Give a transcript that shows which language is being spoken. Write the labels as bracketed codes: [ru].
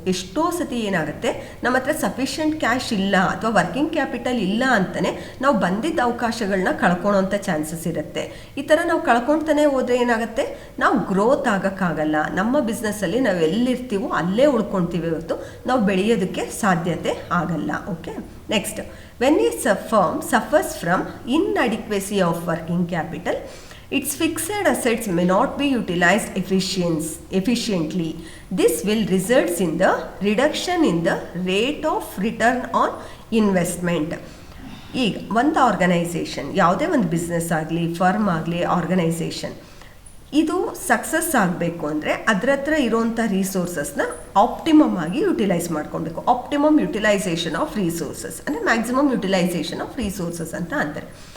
[kn] ಎಷ್ಟೋ ಸತಿ ಏನಾಗುತ್ತೆ, ನಮ್ಮ ಹತ್ರ ಸಫಿಷಿಯೆಂಟ್ ಕ್ಯಾಶ್ ಇಲ್ಲ ಅಥವಾ ವರ್ಕಿಂಗ್ ಕ್ಯಾಪಿಟಲ್ ಇಲ್ಲ ಅಂತಲೇ ನಾವು ಬಂದಿದ್ದ ಅವಕಾಶಗಳನ್ನ ಕಳ್ಕೊಳ್ಳೋಂಥ ಚಾನ್ಸಸ್ ಇರುತ್ತೆ. ಈ ಥರ ನಾವು ಕಳ್ಕೊಳ್ತಾನೆ ಹೋದರೆ ಏನಾಗುತ್ತೆ, ನಾವು ಗ್ರೋತ್ ಆಗೋಕ್ಕಾಗಲ್ಲ. ನಮ್ಮ ಬಿಸ್ನೆಸ್ಸಲ್ಲಿ ನಾವು ಎಲ್ಲಿರ್ತೀವೋ ಅಲ್ಲೇ ಉಳ್ಕೊಳ್ತೀವಿ ಹೊರತು ನಾವು ಬೆಳೆಯೋದಕ್ಕೆ ಸಾಧ್ಯತೆ ಆಗಲ್ಲ. [en] Okay, next, when a firm suffers from inadequacy of working capital, its fixed assets may not be utilized efficiently. This will result in the reduction in the rate of return on investment. [kn] ಈಗ ಒಂದು organisation, ಯಾವುದೇ ಒಂದು business ಆಗಲಿ, firm ಆಗಲಿ, organisation, ಇದು success ಆಗಬೇಕು ಅಂದರೆ ಅದರ ಹತ್ರ ಇರೋವಂಥ ರಿಸೋರ್ಸಸ್ನ ಆಪ್ಟಿಮಮ್ ಆಗಿ ಯುಟಿಲೈಸ್ ಮಾಡ್ಕೊಳ್ಬೇಕು. [en] optimum utilisation of resources [kn] ಅಂದರೆ [en] maximum utilisation of resources [kn] ಅಂತ ಅಂತಾರೆ.